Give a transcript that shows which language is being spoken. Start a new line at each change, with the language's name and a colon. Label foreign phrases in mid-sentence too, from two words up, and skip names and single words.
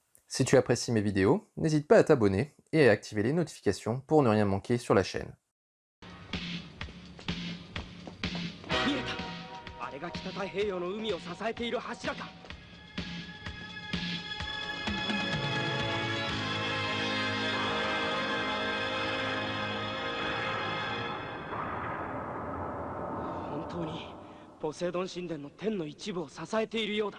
French: Si tu apprécies mes vidéos, n'hésite pas à t'abonner et à activer les notifications pour ne rien manquer sur la chaîne.
Japanese: 見えた。あれが北太平洋の海を支えている柱か。本当にポセイドン神殿の天の一部を支えているようだ。